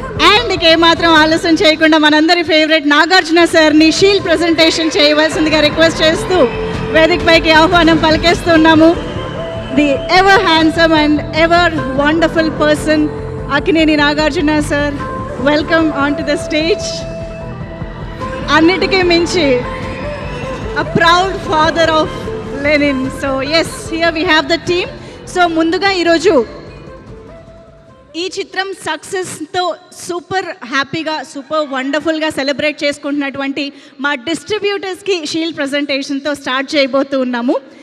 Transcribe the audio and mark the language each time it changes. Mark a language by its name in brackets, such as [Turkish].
[Telugu] And ఏమాత్రం ఆలస్యం చేయకుండా మనందరి ఫేవరెట్ నాగార్జున సార్ని షీల్డ్ ప్రజెంటేషన్ చేయవలసిందిగా రిక్వెస్ట్ చేస్తూ వేదిక పైకి ఆహ్వానం పలికేస్తున్నాము. [English] The ever handsome and ever wonderful person Akkineni Nagarjuna sir, welcome on to the stage. [Telugu] అన్నిటికీ మించి [English] a proud father of Lenin. So yes, here we have the team. [Telugu] So ముందుగా ఈరోజు ఈ చిత్రం సక్సెస్తో సూపర్ హ్యాపీగా సూపర్ వండర్ఫుల్గా సెలబ్రేట్ చేసుకుంటున్నటువంటి మా డిస్ట్రిబ్యూటర్స్కి షీల్డ్ ప్రజెంటేషన్తో స్టార్ట్ చేయబోతూ ఉన్నాము.